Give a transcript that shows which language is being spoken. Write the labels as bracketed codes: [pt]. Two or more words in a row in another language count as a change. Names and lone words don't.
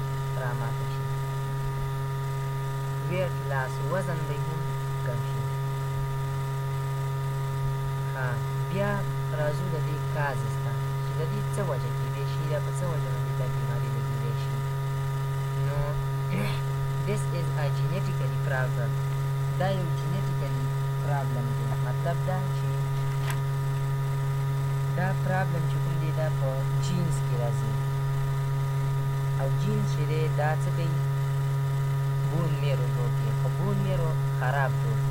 [ps] راماته شي. [en] weight loss, [ps] وزن به یې هم کم شي. ها. بیا راځو د دې کازز ته چې د دې څه وجه کېدی شي یا په څه وجه باندې دا بیماري لګېدی شي. [en] نو this is a genetically problem. [ps] دا یو [en] genetically problem [ps] دی. مطلب دا چې دا پرابلم چې کوم دی دا په جینز کې راځي او جینز چې دی دا څه کوي؟ [en] bone marrow [ps] جوړ کړي، خو [en] bone marrow [ps] خراب جوړ کړي.